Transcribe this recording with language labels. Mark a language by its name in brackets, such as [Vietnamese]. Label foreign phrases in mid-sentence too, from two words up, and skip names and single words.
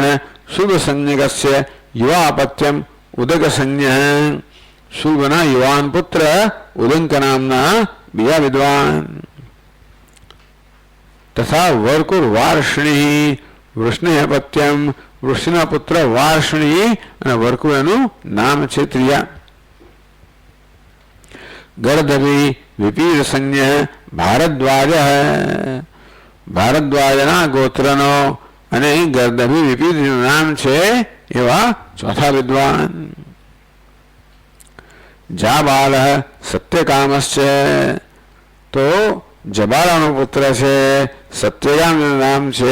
[Sanskrit] શુભ સંજ્ઞકસ્ય યુવાપત્યમ ઉદક સંજ્ઞ, [Gujarati] શુભના યુવાન પુત્ર ઉદંક નામના બીજા વિદ્વાન. [Sanskrit] તથા વર્કુર વાર્ષણી વૃષ્ણિપત્યમ, [Gujarati] વૃષ્ણિના પુત્ર વાર્ષણી અને વર્કુ એનું નામ છે ત્રીજા. [Sanskrit] गर्दभी विपीर संज्ञ भारद्वाज [Gujarati] ભારદ્વાજના ગોત્રનો અને ગર્દભી વિપીરનું નામ છે એવા ચોથા વિદ્વાન. [Sanskrit] જાબાલ સત્યકામશ્ચે, [Gujarati] તો જબાલાનો પુત્ર છે, સત્યકામનું નામ છે.